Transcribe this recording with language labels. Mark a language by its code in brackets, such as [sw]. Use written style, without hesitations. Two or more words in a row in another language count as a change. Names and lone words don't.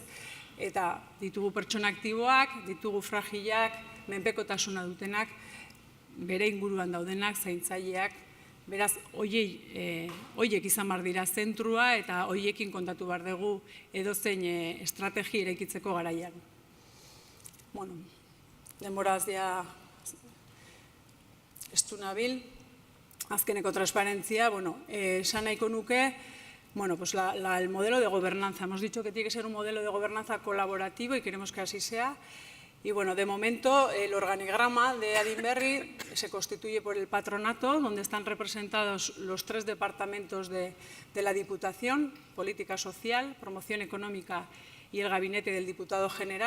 [eu] Eta ditugu pertsona aktiboak, ditugu fragilak, menpekotasuna dutenak, bere inguruan daudenak, zaintzaileak, beraz, horiek izan behar dira zentrua eta horiekin kontatu behar dugu edozein estrategi eraikitzeko garaian. Bueno, demoraz ja estu nabil, azkeneko transparentzia, esan nahiko nuke, [es] el modelo de gobernanza. Hemos dicho que tiene que ser un modelo de gobernanza colaborativo y queremos que así sea. Y de momento el organigrama de Adinberri se constituye por el patronato, donde están representados los 3 departamentos de la Diputación, Política Social, Promoción Económica y el Gabinete del Diputado General.